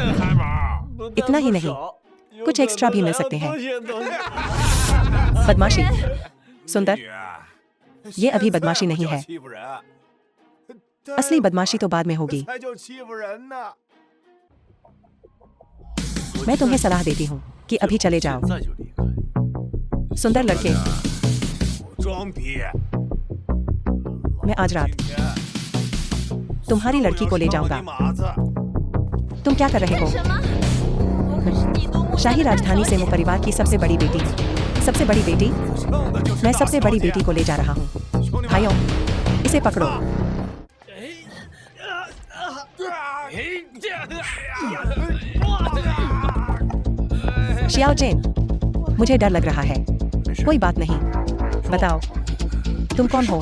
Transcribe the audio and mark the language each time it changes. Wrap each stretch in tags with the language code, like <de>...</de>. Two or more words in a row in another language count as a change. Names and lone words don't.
<hi>इतना ही नहीं, कुछ एक्स्ट्रा भी मिल सकते हैं। बदमाशी। सुंदर, ये अभी बदमाशी नहीं है। असली बदमाशी तो बाद में होगी। मैं तुम्हें सलाह देती हूँ कि अभी चले जाओ।</hi> <zh>再就离开。</zh> <hi>सुंदर लड़के,</hi> <zh>装逼！</zh> <hi>मैं आज रात तुम्हारी लड़की को ले जाऊंगा।</hi> <zh>马子，</zh> <hi>तुम क्या कर रहे हो?</hi> <zh>什么？我可是帝都木</zh> <hi>शाही राजधानी से वो परिवार की सबसे बड़ी बेटी। सबसे बड़ी बेटी?</hi> <zh>蹭的就是</zh> <hi>मैं</hi> <zh>大</zh> <hi>सबसे</hi> <zh>小</zh> <hi>बड़ी</hi> <zh>姐</zh> <hi>बेटी को ले जा रहा हूँ।</hi> <zh>兄弟们</zh> <hi>भाइयों, इसे पकड़ो। शियाओ जेन, मुझे डर लग रहा है। कोई बात नहीं। बताओ, तुम कौन हो?</hi>